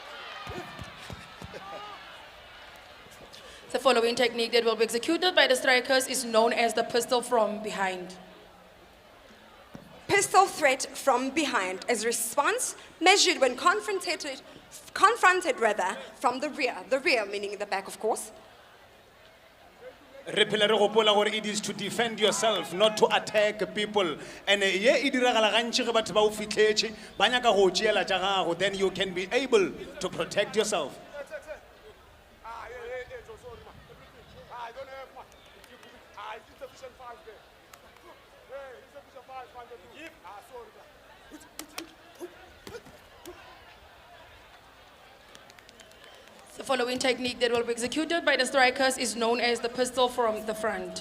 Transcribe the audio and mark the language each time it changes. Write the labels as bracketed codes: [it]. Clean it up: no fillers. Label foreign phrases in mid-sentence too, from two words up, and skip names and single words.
[en] The following technique that will be executed by the strikers is known as the pistol from behind. Pistol threat from behind is response measured when confronted from the rear meaning the back, of course. [nso] Re phela re gopola gore [en] it is to defend yourself, not to attack people. [nso] And ye e diragala gantši ge batho ba o fitlhetše ba nyaka go tšeela tša gago, [en] then you can be able to protect yourself. I don't have much. It's insufficient five there. Hey, insufficient five. Sorry. The following technique that will be executed by the strikers is known as the pistol from the front.